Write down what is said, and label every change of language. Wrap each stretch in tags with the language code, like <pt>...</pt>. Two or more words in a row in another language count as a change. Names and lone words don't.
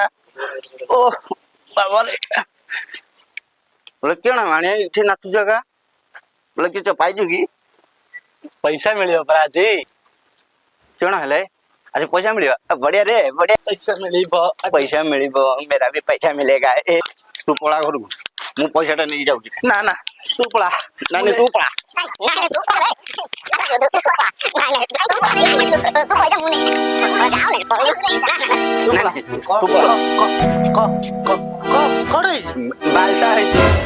<or>ଓ ବାବାରେ କିଣ ଆଣିଆ ଏଠି ନାଚୁ ଜାଗା ବୋଲେ କିଛି ପାଇଛୁ କି? ପଇସା ମିଳିବ ପରା ଆଜି। କିଣ ହେଲେ ଆଜି ପଇସା ମିଳିବ? ବଢିଆ ରେ ବଢିଆ। ପଇସା ମିଳିବ, ପଇସା ମିଳିବ,</or> <hi>मेरा भी पैसा मिलेगा।</hi> <or>ତୁ ପଳା ଘରକୁ, ମୁଁ ପଇସାଟା ନେଇକି ଯାଉଛି। ନା ନା ତୁ ପଳା, ନାଇଁ ତୁ ପଳା। ବାଲଟା ହେଇଛି।</or>